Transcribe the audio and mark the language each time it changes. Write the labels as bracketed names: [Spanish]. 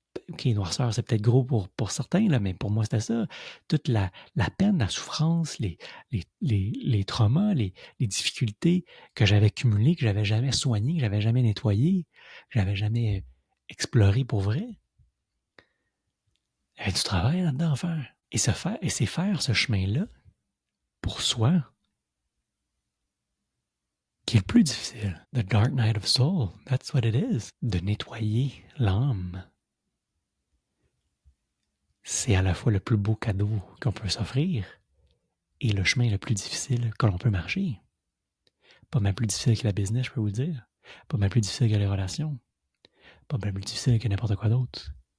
[French] OK, noirceur, c'est peut-être gros pour certains, là, mais pour moi, c'était ça. Toute la peine, la souffrance, les traumas, les difficultés que j'avais cumulées, que j'avais jamais soignées, que j'avais jamais nettoyées, que j'avais jamais explorées pour vrai. Il y avait du travail là-dedans à faire. Et c'est faire ce chemin-là pour soi qui est le plus difficile. [English] The dark night of soul, that's what it is. [French] De nettoyer l'âme. C'est à la fois le plus beau cadeau qu'on peut s'offrir et le chemin le plus difficile que l'on peut marcher. Pas mal plus difficile que la business, je peux vous le dire. Pas mal plus difficile que les relations. Pas mal plus difficile que n'importe quoi d'autre.